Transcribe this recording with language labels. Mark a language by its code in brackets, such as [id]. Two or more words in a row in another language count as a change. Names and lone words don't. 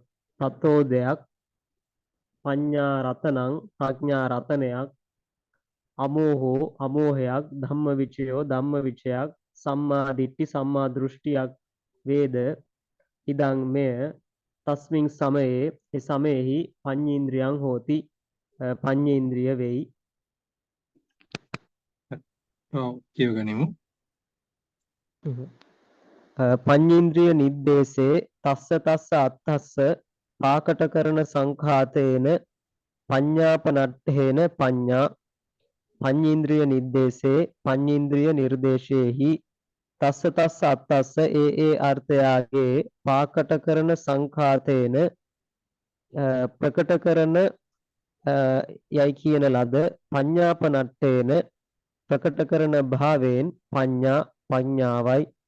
[si] ප්‍රතෝදයක් [pi] පඤ්ඤා රතනං [si] ප්‍රඥා රතනයක් අමෝහෝ අමෝහයක් ධම්මවිචයෝ ධම්මවිචයක් [pi] සම්මා දිට්ඨි [si] සම්මා දෘෂ්ටියක් වේද ඉදං මෙය [pi] තස්මින් සමයේ [si] ඒ සමයෙහි [pi] පඤ්ඤේන්ද්‍රියං හෝති [si] පඤ්ඤේන්ද්‍රිය වෙයි. ඔව් කියවගනිමු. [pi] පඤ්ඤේන්ද්‍රිය නිද්දේශේ තස්ස තස්ස අත්තස්ස පාකටකරණ සංඛාතේන පඤ්ඤාපනට්ඨේන පඤ්ඤා පඤ්ඤේන්ද්‍රිය නිද්දේශේ [si] පඤ්ඤේන්ද්‍රිය නිර්දේශේහි [pi] තස්ස තස්ස අත්තස්ස [si] ඒ අර්ථයාගේ [pi] පාකටකරණ සංඛාතේන [si] ප්‍රකට කරන යයි කියන ලද පඤ්ඤාපනට්ඨේන ප්‍රකට කරන භාවයෙන් පඤ්ඤාවයි.